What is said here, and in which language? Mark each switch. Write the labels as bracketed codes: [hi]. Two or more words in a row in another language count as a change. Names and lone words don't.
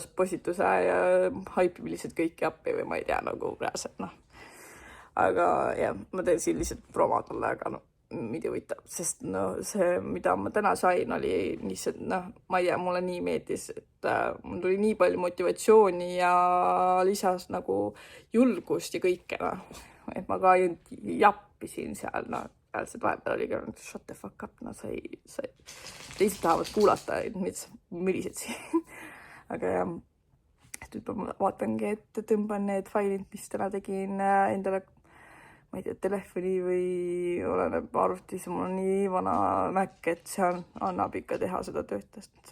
[et] postituse ja haipib lihtsalt kõiki appi või ma ei tea, nagu reaalselt, Aga jah, ma teen siin lihtsalt promo talle, aga mida võitab, sest see, mida ma täna sain, oli lihtsalt, ma ei tea, mulle nii meeldis, et mul tuli nii palju motivatsiooni ja lisas nagu julgust ja kõike, et ma ka jappisin seal, see vahepeal oli ka [en] shut the fuck up, [et] teised tahavad kuulata, mis mürised siin. Aga jah, nüüd ma vaatangi, et tõmban need failid, mis täna tegin endale, ma ei tea, telefoni või oleneb arvutis, mul on nii vana Mac, et see annab ikka teha seda töötast.